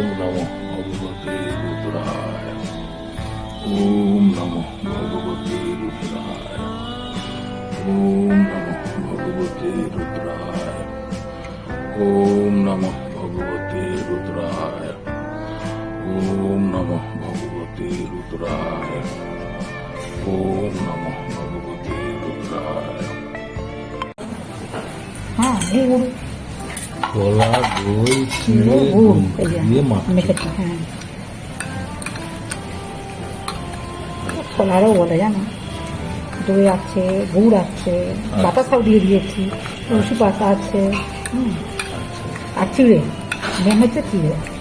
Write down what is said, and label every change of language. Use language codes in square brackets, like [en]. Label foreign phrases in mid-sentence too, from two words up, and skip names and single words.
[sa] নমঃ ভগবতে রুদ্রায়, ওম নমঃ ভগবতে রুদ্রায়, ওম নমঃ ভগবতে রুদ্রায়, ওম নমঃ ভগবতে রুদ্রায়, ওম নমঃ ভগবতে রুদ্রায়, ওম নমঃ ভগবতে রুদ্রায়। [bn] কলা, দই, চিড়ে দিয়ে মাখা। কলারও বলে, জানো, দই আছে, গুড় আছে, বাতাসাও দিয়ে দিয়েছি, তুলসী পাতা আছে, আর চিড়ে, মেন হচ্ছে চিড়ে।